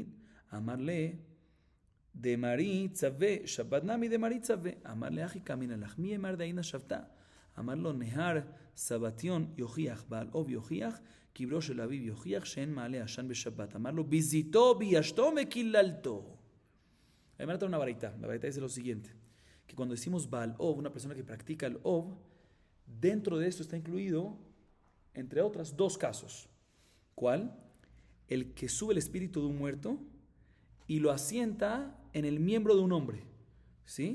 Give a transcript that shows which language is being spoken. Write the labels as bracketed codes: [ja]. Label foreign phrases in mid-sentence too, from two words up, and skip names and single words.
[arc] אמר לה, דמרי צווה, שבת נמי דמרי צווה. [he] אמר לאחי קמינא לך, מי אמר דאינה שבתה? אמר לו, נהר סבתיון יוכיח, בעל אוב יוכיח, קברו של אביו יוכיח, שאין מעלה עשן בשבת. אמר לו, ביזיתו, ביישתו וקיללתו. [es] Hay una baraita. La baraita dice lo siguiente, que cuando decimos [he] בעל אוב, [es] una persona que practica el Ov, dentro de esto está incluido, entre otras, 2 casos. ¿Cuál? El que sube el espíritu de un muerto y lo asienta en el miembro de un hombre, ¿sí?